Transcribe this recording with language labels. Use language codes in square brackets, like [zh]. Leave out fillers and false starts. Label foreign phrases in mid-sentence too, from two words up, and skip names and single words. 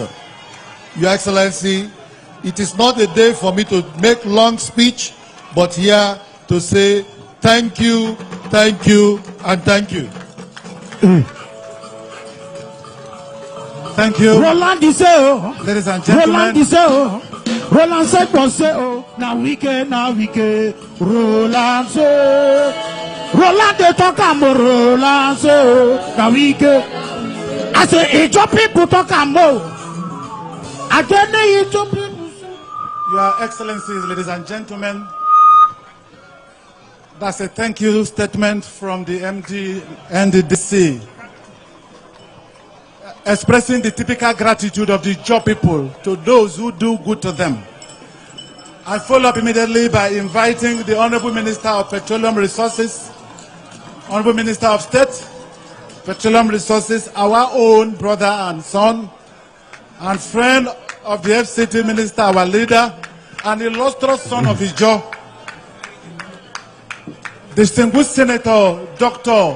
[en] Your Excellency, it is not a day for me to make long speech, but here to say thank you, and thank you. Thank you. [ijc] Roland Diseo. [en] Ladies and gentlemen. [ijc] Roland Diseo. Roland Sekonseo. [en] Now Wike. [ijc] Roland se. Roland de Tokamo. Roland se. [en] Now Wike. I say Ijaw people Tokamo. Again, Ijaw people. Your Excellencies, ladies and gentlemen. That's a thank you statement from the MD and the DC, expressing the typical gratitude of the Ijaw people to those who do good to them. I follow up immediately by inviting the Honorable Minister of Petroleum Resources, Honorable Minister of State, Petroleum Resources, our own brother and son, and friend of the FCT Minister, our leader, and illustrious son of Ijaw, distinguished Senator Dr.